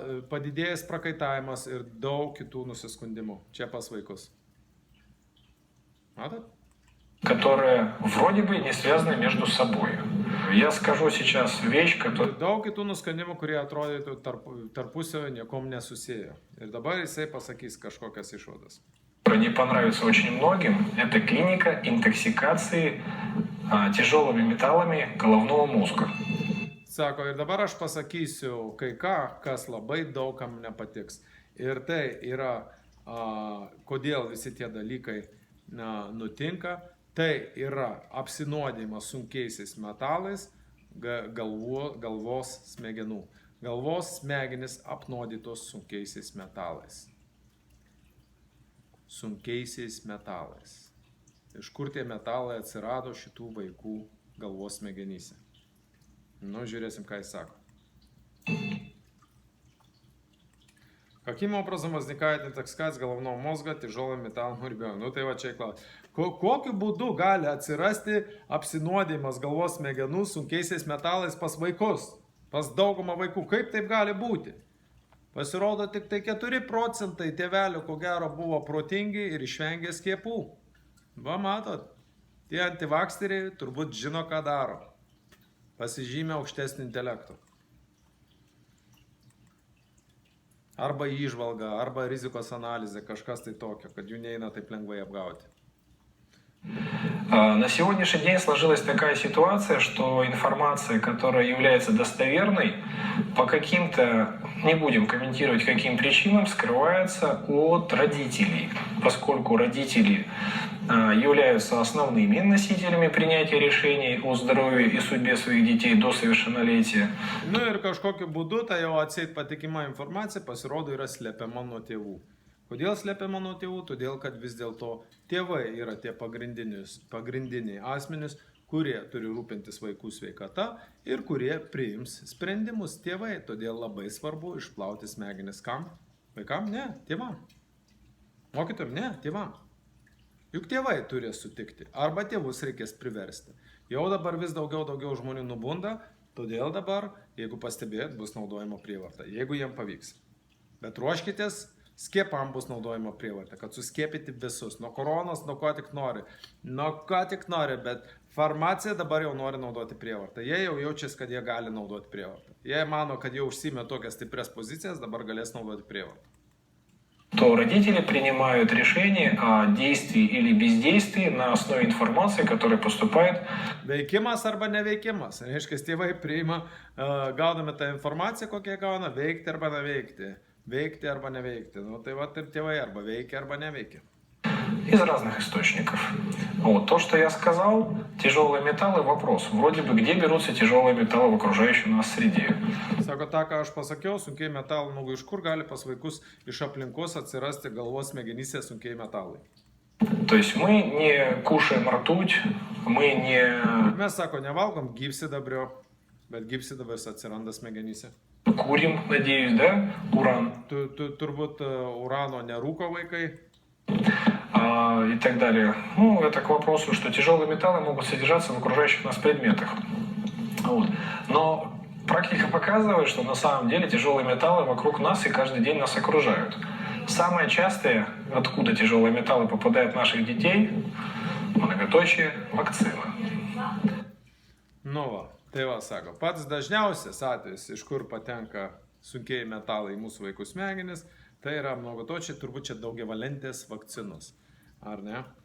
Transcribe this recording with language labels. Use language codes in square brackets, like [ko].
[lt] Padidėjęs prakaitavimas ir daug kitų nusiskundimų. Čia pas vaikus. Matot? [ru] которые вроде бы не связаны между собой. Я скажу сейчас вещь, которая [lt] Daug kitų nuskandimų, kurie atrodytų tarpusavio niekom nesusiję. Ir dabar jisai pasakys kažkokias išvadas. [ru] не понравится очень многим. Это клиника интоксикации тяжелыми металлами головного мозга. [lt] Sako, ir dabar aš pasakysiu kai ką, kas labai daugam nepatiks. Ir tai yra, kodėl visi tie dalykai nutinka. Tai yra apsinuodimas sunkiaisiais metalais galvos smegenų. Galvos smegenys apnuodytos sunkiaisiais metalais. Sunkiaisiais metalais. Iš kur tie metalai atsirado šitų vaikų galvos smegenyse? Nu, žiūrėsim, ką jis sako. [ru] Каким образом возникает интоксикация головного мозга тяжелым металлом ребенка? [lt] Nu, tai va čia klausimas. Kokiu būdu gali atsirasti apsinuodimas galvos smegenų sunkiaisiais metalais pas vaikus? Pas daugumą vaikų. Kaip taip gali būti? Pasirodo, tik tai 4% tėvelių, ko gero, buvo protingi ir išvengė skiepų. Va, matot, tie antivaksteriai turbūt žino, ką daro. Pasižymė aukštesnį intelektą. Arba įžvalga, arba rizikos analizė, kažkas tai tokio, kad jų neina taip lengvai apgauti. [ru] На сегодняшний день сложилась такая ситуация, что информация, которая является достоверной, по каким-то, не будем комментировать каким причинам, скрывается от родителей, поскольку родители являются основными носителями принятия решений о здоровье и судьбе своих детей до совершеннолетия. [lt] Nu ir kažkokiu būdu ta jau atseit patikima informacija pasirodo yra slepiama nuo tėvų. Kodėl slepiama nuo tėvų? Todėl, kad vis dėlto tėvai yra tie pagrindiniai asmenys, kurie turi rūpintis vaikų sveikata ir kurie priims sprendimus tėvai. Todėl labai svarbu išplauti smegenis kam? Vaikam? Ne, tėvam. Mokytojam? Ne, tėvam. Juk tėvai turi sutikti. Arba tėvus reikės priversti. Jau dabar vis daugiau žmonių nubunda, todėl dabar, jeigu pastebėt, bus naudojama prievarta. Jeigu jiem pavyks. Bet ruoškitės, skiepam bus naudojama prievarta, kad suskiepyti visus, nuo koronos, nuo ko tik nori. Nuo ko tik nori, bet farmacija dabar jau nori naudoti prievartą. Jie jau jaučiasi, kad jie gali naudoti prievartą. Jie mano, kad jau užsimė tokias stiprias pozicijas, dabar galės naudoti prievartą. [ru] То родители принимают решение о действии или бездействии на основе информации, которая поступает. [lt] Veikimas arba neveikimas. Reiškia, tėvai priima, gaudami tą informaciją, kokią gauna, veikti arba neveikti. Veikti arba neveikti. Nu, tai va ir tėvai arba veikia, arba neveikia. [ru] Из разных источников. Вот. То, что я сказал, тяжелые металлы, вопрос. Вроде бы, где берутся тяжелые металлы в окружающей нас среде? [lt] Sako, tą, ką aš pasakiau, sunkiai metalai, nu, iš kur gali pas vaikus iš aplinkos atsirasti galvos smegenyse sunkiai metalai? [ru] То есть мы не кушаем ртуть, мы не... [lt] Mes, sako, nevalgom gyvsidabrio, bet gyvsidabris atsiranda smegenyse. [ru] Курим, надеюсь, да? Уран. [lt] Turbūt urano nerūko vaikai. [ru] И так далее. Ну, это к вопросу, что тяжелые металлы могут содержаться в окружающих нас предметах. Вот. Но практика показывает, что на самом деле тяжелые металлы вокруг нас и каждый день нас окружают. Самое частое, откуда тяжелые металлы попадают в наших детей, многоточие, вакцина. [lt] Nu va, tai va, sako, pats dažniausias atvejis, iš kur patenka sunkiai metalai į mūsų vaikų smegenis, tai yra mnogotočiai, turbūt čia daugiavalentės vakcinos. Ar ne?